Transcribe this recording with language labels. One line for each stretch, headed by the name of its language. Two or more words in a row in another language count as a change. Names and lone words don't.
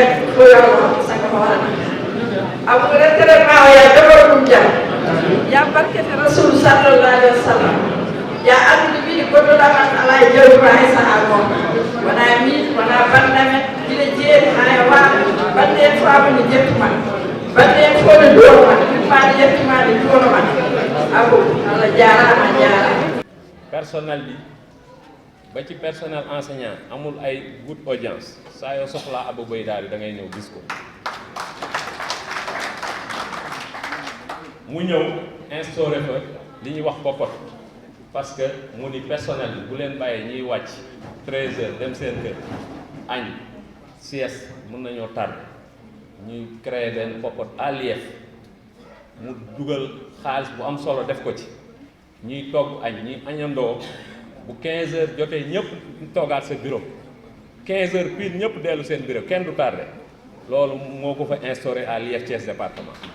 Fula: foyano sanga hoorana abu retraitement o ya dabaro ɗum jam ya barkete
Arabic: رسول صلى الله عليه وسلم
Fula: ya andude mbiɗi goɗɗoɗa man ala e jawdima hay saaha gonga wona min wona bandamen ina jeeri ha e waɗa bande en faama ne jettuma bande en fof ne donoma ɗummaɗe yettimade jonoma abu Allah jarama jarama
Wolof: personnel bi ba ci
French: personnel enseignant
Wolof: amul ay
English: good audience
Wolof: saa yoo soxlaa Abou Beydari da ngay ñëw gis ko mu ñëw instauré fa li ñuy wax popote
French: parce que
Wolof: mu ni personnel bi bu leen bàyyee ñuy wàcc 13h dem seen kër añ sieste mën nañoo tardé ñuy créer benn popote
French: à l'IEF
Wolof: mu dugal xaalis bu am solo def ko ci ñuy togg añ ñuy añandoo bu 15h jotee ñëpp toogaat sa bureau 15h pile ñëpp dellu seen bureau kenn du tardé loolu moo ko fa instauré
French: à l'IEF Thiès département.